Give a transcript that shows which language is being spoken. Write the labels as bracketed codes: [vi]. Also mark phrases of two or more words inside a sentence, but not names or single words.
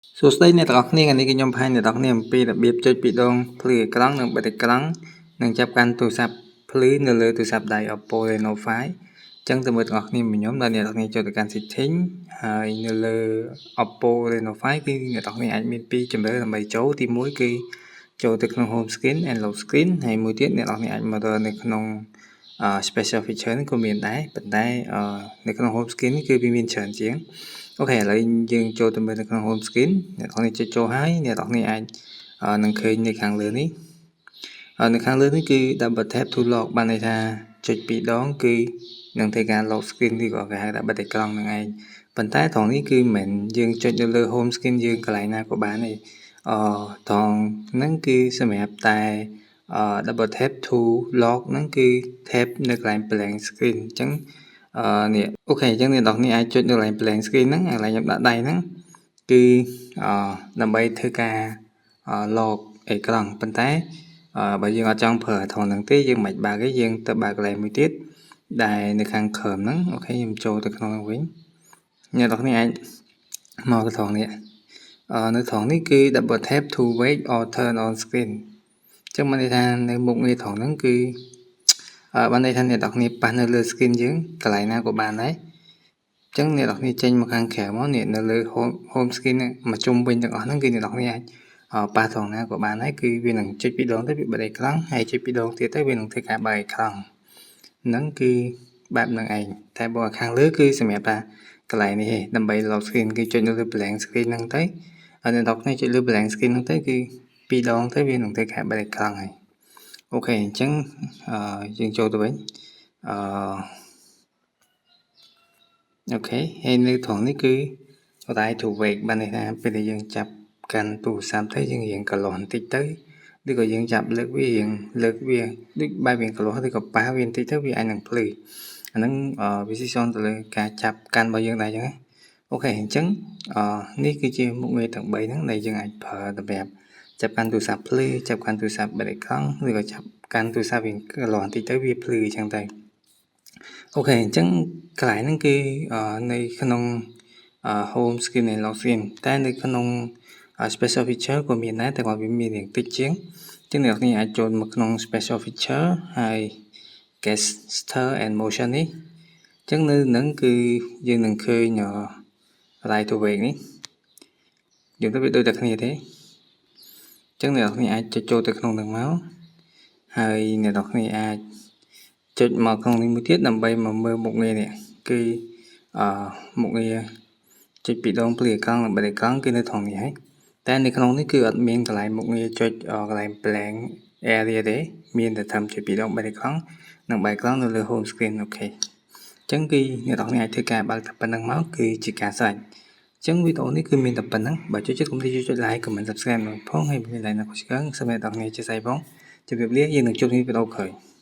[km] សួស្តីអ្នកទាំងអស់គ្នាថ្ងៃនេះគឺខ្ញុំបង្ហាញអ្នកទាំងអស់គ្នាអំពីរបៀបចុចពីរដងភ្លឺអេក្រង់និងបិទអេក្រង់និងចាប់កាន់ទូរស័ព្ទភ្លឺនៅលើទូរស័ព្ទដៃ Oppo Reno 5 អញ្ចឹងទៅមើលទាំងអស់គ្នាមួយខ្ញុំដល់អ្នកទាំងអស់គ្នាចូលទៅកាន់ setting ហើយនៅលើ Oppo Reno 5 គឺអ្នកទាំងអស់គ្នាអាចមានពីរជម្រើសដើម្បីចូលទី1គឺចូលទៅក្នុង [en] home screen and lock screen [km] ហើយមួយទៀតអ្នកទាំងអស់គ្នាអាចមកនៅក្នុង [en] special feature [km] នេះក៏មានដែរប៉ុន្តែនៅក្នុង [en] home screen [km] នេះគឺវា មានច្រើនជាងអូខេឥឡូវយើងចូលទៅមើលនៅក្នុង [en] home screen [km] អ្នកទាំងនេះចុចចូលហើយអ្នកទាំងនេះអាចនឹងឃើញនៅខាងលើនេះនៅខាងលើនេះគឺ [en] double tap to lock [km] បានន័យថាចុចពីរដងគឺនឹងធ្វើការ [en] lock screen [km] ឬក៏គេហៅថាបិទអេក្រង់នឹងឯងប៉ុន្តែត្រង់នេះគឺមិនមែនយើងចុចនៅលើ [en] home screen [km] យើង កន្លែងណាក៏បានទេត្រង់ហ្នឹងគឺសម្រាប់តែ [en] double tap to lock [km] ហ្នឹងគឺ tap នៅកន្លែង [en] blank screen [km] អញ្ចឹងនេះអូខេអញ្ចឹងអ្នកនរគ្នាអាចចុចនៅកន្លែង [en] blank screen [km] ហ្នឹងកន្លែងខ្ញុំដាក់ដៃហ្នឹងគឺដើម្បីធ្វើការ lock អេក្រង់ប៉ុន្តែបើយើងអត់ចង់ ប្រើត្រង់ហ្នឹងទេយើងមិនបើកទេយើងទៅបើកកន្លែងមួយទៀតដែលនៅខាងក្រោមហ្នឹងអូខេខ្ញុំចូលទៅក្នុងហ្នឹងវិញអ្នកនរគ្នាអាចមកត្រង់នេះនៅត្រង់នេះគឺ [en] double tap to wake or turn on screen [km] អញ្ចឹងបានន័យថានៅមុខងារត្រង់ហ្នឹងគឺបានន័យថាអ្នកនរគ្នាប៉ះនៅលើ screen យើងកន្លែងណាក៏បានដែរអញ្ចឹងអ្នកនរគ្នាចេញ មកខាងក្រៅមកនេះនៅលើ [en] home screen [km] មកជុំវិញទាំងអស់ហ្នឹងគឺអ្នកនរគ្នាអាចប៉ះត្រង់ណាក៏បានដែរគឺវានឹងចុចពីរដងទៅវាបិទអេក្រង់ហើយចុចពីរដងទៀតទៅវានឹងធ្វើការបើកអេក្រង់ហ្នឹងគឺបែបហ្នឹងឯងតែបើខាងលើគឺសម្រាប់ថាកន្លែងនេះទេដើម្បី [en] lock screen [km] គឺចុចនៅលើ [en] blank screen [km] ហ្នឹងទៅហើយអ្នកនរគ្នាចុចលើ [en] blank screen [km] ហ្នឹងទៅគឺពីរដងទៅវានឹងធ្វើការបើកអេក្រង់ហើយអូខេអញ្ចឹងយើងចូលទៅវិញ អូខេហើយនៅត្រង់នេះគឺ [en] right to wake [km] បានន័យថាពេលដែលយើងចាប់កាន់ទូរស័ព្ទទៅយើងរៀងកន្លោះបន្តិចទៅឬក៏យើងចាប់លើកវារៀងលើកវាដូចបែបរៀងកន្លោះឬក៏ប៉ះវាបន្តិចទៅវាអាចនឹងភ្លឺអាហ្នឹងវាស៊ីសងទៅលើការចាប់កាន់របស់យើងដែរអញ្ចឹងណាអូខេអញ្ចឹងនេះ គឺជាមុខងារទាំង3ហ្នឹងដែលយើងអាចប្រើសម្រាប់ចាប់កាន់ទូរស័ព្ទភ្លឺចាប់កាន់ទូរស័ព្ទបិទអេក្រង់ឬក៏ចាប់កាន់ទូរស័ព្ទវាកន្លោះបន្តិចទៅវាភ្លឺអញ្ចឹងទៅអូខេអញ្ចឹងកន្លែងហ្នឹងគឺនៅក្នុង [en] home screen [km] និង [en] lock screen [km] តែនៅក្នុង [en] special feature [km] ក៏មានដែរតែគាត់វាមានរៀងតិចជាងអញ្ចឹងអ្នកនរអាចចូលមកក្នុង [en] special feature [km] ហើយ [en] gesture and motion [km] នេះអញ្ចឹងនៅហ្នឹងគឺយើងនឹងឃើញ [en] right to [km] wake នេះយើងទៅវាដូចតែគ្នាទេអញ្ចឹងអ្នកនរអាចចុចចូលទៅក្នុងហ្នឹងមកហើយអ្នកនរអាចចុចមកក្នុងនេះមួយទៀតដើម្បី មកមើលមុខងារនេះគឺមុខងារចុចពីរដងភ្លឺអេក្រង់និងបិទអេក្រង់គឺនៅត្រង់នេះហើយតែនៅក្នុងនេះគឺអត់មានកន្លែងមុខងារចុចកន្លែង [en] blank area [km] ទេមានតែត្រឹមចុចពីរដងបិទអេក្រង់និងបិទអេក្រង់នៅលើ [en] home screen [km] អូខេអញ្ចឹងគឺអ្នកនរអាចធ្វើការបើកតែប៉ុណ្្នឹងមកគឺជាការស្រេចអញ្ចឹងវីដេអូនេះគឺមានតែប៉ុណ្្នឹងបើចូលចិត្តកុំភ្លេចចុច [en] like comment subscribe [km] ផងហើយមាន like នៅខុសឆ្គងសូមអ្នកនរជាស្អីផងជម្រាបលាយើងនឹងជួបគ្នាវីដេអូក្រោយ